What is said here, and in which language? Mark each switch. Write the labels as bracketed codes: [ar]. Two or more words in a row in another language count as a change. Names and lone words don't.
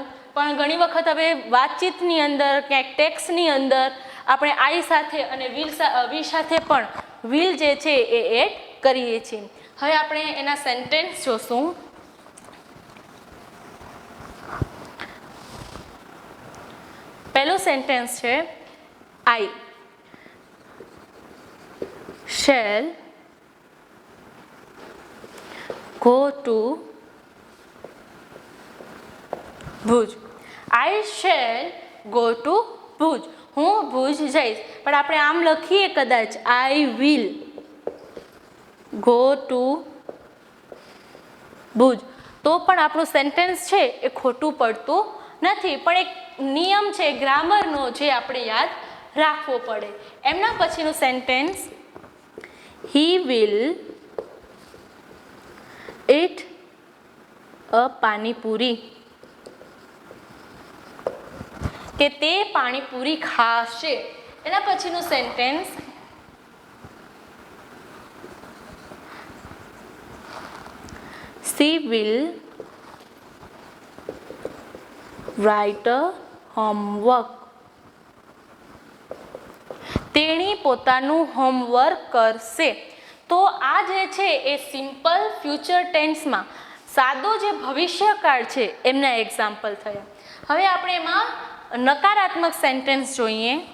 [gu] પણ ઘણી વખત હવે વાતચીતની અંદર ક્યાંક ટેક્સ્ટની અંદર આપણે I સાથે અને V સાથે પણ વિલ જે છે એ એડ કરીએ છીએ. હવે આપણે એના સેન્ટેન્સ જોશું. પહેલું સેન્ટેન્સ છે [en] I shall go to Bhuj. I shall go to ભુજ, [gu] હું ભુજ જઈશ. પણ આપણે આમ લખીએ કદાચ [en] I will go to Bhuj, [gu] તો પણ આપણું સેન્ટેન્સ છે એ ખોટું પડતું નથી. પણ એક નિયમ છે ગ્રામરનો જે આપણે યાદ રાખવો પડે. એમના પછીનું સેન્ટેન્સ [en] he will eat a [gu] પાણીપુરી, કે તે પાણીપુરી ખાશે. એના પછીનું સેન્ટેન્સ [en] she will write a homework, [gu] તેણી પોતાનું હોમવર્ક કરશે. તો આ જે છે એ [en] simple future tenseમાં [gu] સાદો જે ભવિષ્યકાળ છે એમના એક્ઝામ્પલ થયા. હવે આપણે એમાં નકારાત્મક સેન્ટેન્સ જોઈએ.